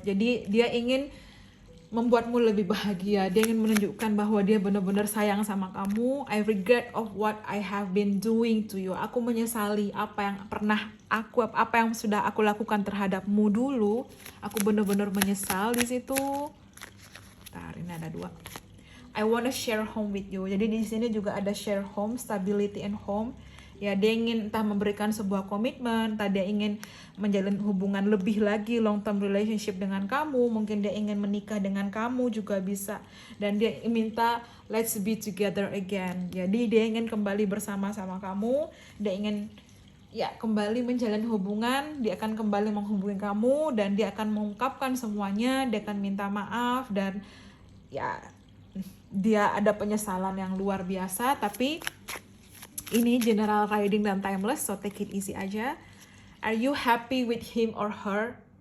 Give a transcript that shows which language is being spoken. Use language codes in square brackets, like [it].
[id] Jadi dia ingin membuatmu lebih bahagia. Dia ingin menunjukkan bahwa dia benar-benar sayang sama kamu. [en] I regret of what I have been doing to you. [id] Aku menyesali apa yang sudah aku lakukan terhadapmu dulu. Aku benar-benar menyesal di situ. Bentar, ini ada 2. [en] I wanna share home with you. [id] Jadi di sini juga ada [en] share home, stability and home. [id] Ya, dia ingin entah memberikan sebuah komitmen, entah dia ingin menjalin hubungan lebih lagi, [en] long term relationship [id] dengan kamu, mungkin dia ingin menikah dengan kamu juga bisa. Dan dia minta [en] let's be together again. [id] Jadi dia ingin kembali bersama-sama kamu, dia ingin ya kembali menjalin hubungan, dia akan kembali menghubungi kamu, dan dia akan mengungkapkan semuanya, dia akan minta maaf, dan ya dia ada penyesalan yang luar biasa. Tapi ini general reading dan timeless, [en] so take it easy [id] aja. [en] Are you happy with him or her?